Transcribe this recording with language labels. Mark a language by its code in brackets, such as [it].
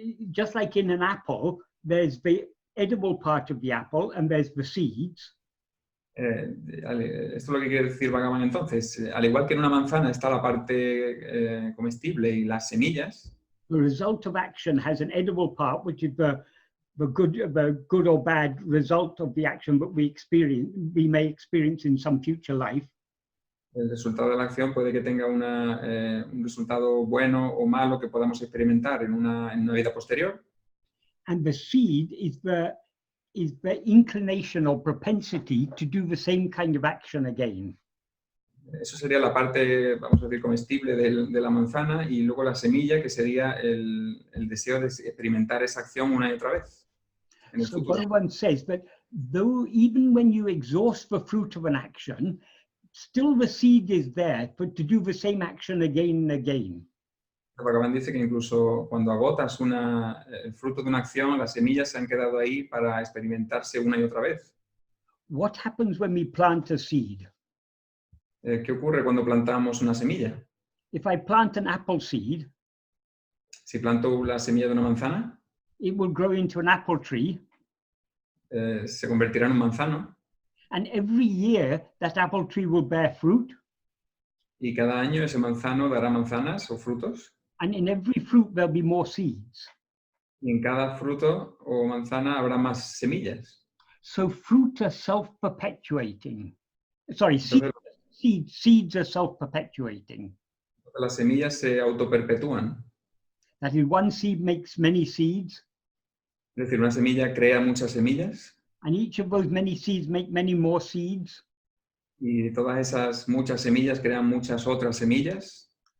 [en] Just like in an apple, there's the edible part of the apple and there's the seeds. [es] Esto es lo que quiere decir Bhagavan entonces. Al igual que en una manzana está la parte comestible y las semillas. [en] The result of action has an edible part, which is the good or bad result of the action that we may experience in some future life. [es] El resultado de la acción puede que tenga un resultado bueno o malo que podamos experimentar en una vida posterior. [en] And the seed is the inclination or propensity to do the same kind of action again. [es] Eso sería la parte, vamos a decir, comestible de la manzana, y luego la semilla, que sería el deseo de experimentar esa acción una y otra vez en el futuro. [en] Bhagavan says that though even when you exhaust the fruit of an action, still the seed is there to do the same action again and again. [es] Bhagavan dice que incluso cuando agotas el fruto de una acción, las semillas se han quedado ahí para experimentarse una y otra vez. [en] What happens when we plant a seed? [es] ¿Qué ocurre cuando plantamos una semilla? [en] If I plant an apple seed, [es] si planto la semilla de una manzana, [en] it will grow into an apple tree. [es] Se convertirá en un manzano. [en] And every year that apple tree will bear fruit. [es] Y cada año ese manzano dará manzanas o frutos. [en] And in every fruit there'll be more seeds. [es] Y en cada fruto o manzana habrá más semillas. [en] So fruit are self-perpetuating. Sorry, seeds are self-perpetuating. [es] Las semillas se autoperpetúan. [en] That is, one seed makes many seeds. [es] Es decir, una semilla crea muchas semillas. [en] And each of those many seeds make many more seeds. [es] Y todas esas muchas semillas crean muchas otras semillas.